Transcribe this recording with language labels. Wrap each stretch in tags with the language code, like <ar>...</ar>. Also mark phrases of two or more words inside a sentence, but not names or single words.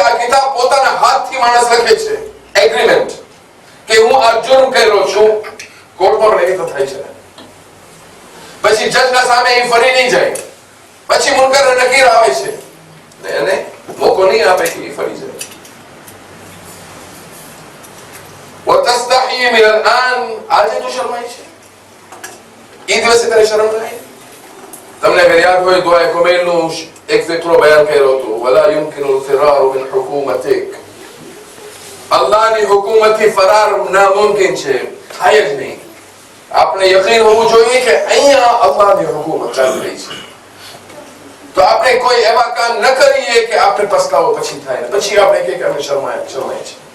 <gu>આ કિતાબ પોતાના હાથથી માણસ લખે છે એગ્રીમેન્ટ કે હું આ જુર્મ કર્યો છું, કોર્ટમાં લેખિત થાય છે. પછી જજના સામે એ ફરી નહીં જાય, પછી મુનકર અને નકીર આવે છે ને એને મોકો નહીં આપે કે એ ફરી જાય.</gu> <ar>وتستحي من الآن,</ar> <gu>આજે તું શરમાય છે, એ દિવસે તને શરમ નહીં? તમને અગર યાદ હોય દુઆએ કુમૈલનું એક ફિકરો બયાન કર્યો હતો,</gu> <ar>ولا يمكن الفرار من حكومتك,</ar> <gu>અલ્લાહની હુકુમતથી ફરાર નામુમકિન છે, થાય જ નહીં. આપણે યકીન હોવું જોઈએ કે અહીંયા અલ્લાહની હુકુમત ચાલી રહી છે, તો આપણે કોઈ એવા કામ ન કરીએ કે આપણે પસ્તાવો પછી થાય ને પછી આપણે કે અમે શરમાય છે.</gu>